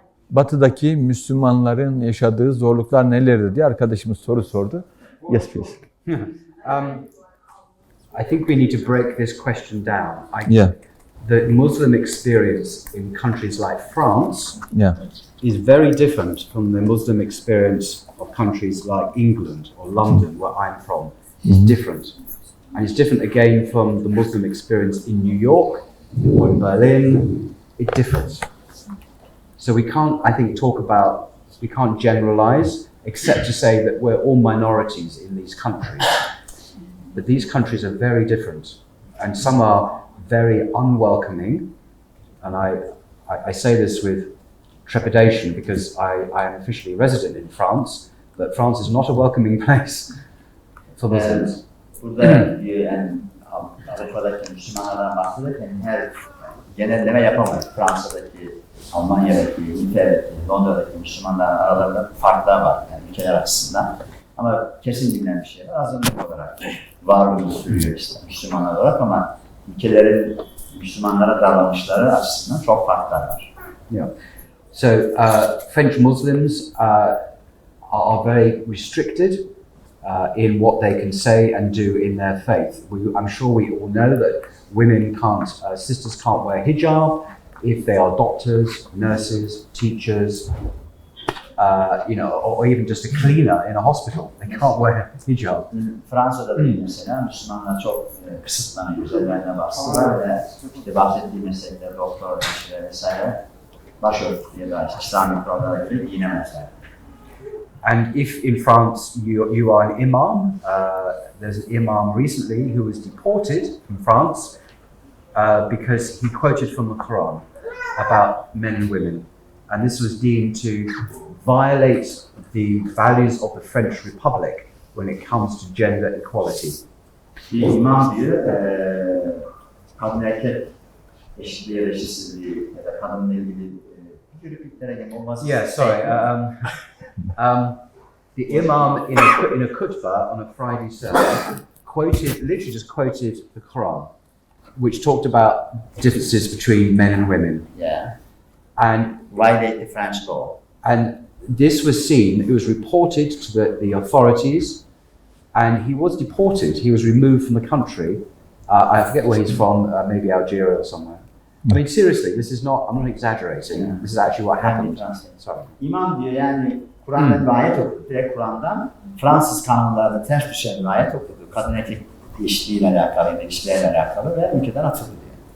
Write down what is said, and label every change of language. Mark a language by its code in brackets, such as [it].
[tr] Batı'daki Müslümanların yaşadığı zorluklar nelerdir diye arkadaşımız soru sordu. [en] Yes, please. I think we need to break this question down. Yeah. The Muslim experience in countries like France Yeah. is very different from the Muslim experience of countries like England or London, where I'm from. It's different. And it's different again from the Muslim experience in New York or in Berlin. It differs. So we can't, I think, we can't generalize, except to say that we're all minorities in these countries. But these countries are very different. And some are very unwelcoming. And I say this with trepidation because I am officially resident in France, but France is not a welcoming place for Muslims. [tr] Burada yani Avrupa'daki Müslümanlardan bahsederken her genelleme yapamayız. Fransa'daki, Almanya'daki, İngiltere'deki, Londra'daki Müslümanların aralarında farklar var yani ülkeler açısından. Ama kesin bilinen bir şey var. Azınlık olarak varlığını sürüyor işte Müslümanlar olarak ama ülkelerin Müslümanlara davranışları açısından çok farklar var. [en] Yeah. So French Muslims are very restricted in what they can say and do in their faith. I'm sure we all know that women can't, sisters can't wear hijab if they are doctors, nurses, teachers, or even just a cleaner in a hospital. They can't wear hijab. [tr] Fransa'da da mesela Müslümanlar çok kısıtlanıyor, üzerlerine bastılar ve işte bahsettiği meslekler, doktor, hemşire vesaire başörtü ya da İslami kurallara göre giyinemezler. [en] And if in France you are an imam, there's an imam recently who was deported from France because he quoted from the Quran about men and women. And this was deemed to violate the values of the French Republic when it comes to gender equality. [tr] Bir imam diyor, kadın erkek eşitliği, eşitsizliği ya da kadınla ilgili yürüklüklere gelen olması. [en] Yeah, sorry. The imam in a khutbah on a Friday sermon literally just quoted the Quran, which talked about differences between men and women. Yeah. And Violate the French law. And this was seen, it was reported to the authorities, and he was deported. He was removed from the country. I forget where he's from, maybe Algeria or somewhere. I mean, seriously, I'm not exaggerating. This is actually what happened. Sorry. [tr] İmam diyor yani Kur'an'dan bir ayet okudu. Direkt Kur'an'dan Fransız kanunlarına ters düşen bir ayet okudu. Kadın erkek eşitliğiyle alakalı, ilişkilerle alakalı ve ülkeden atıldı diyor.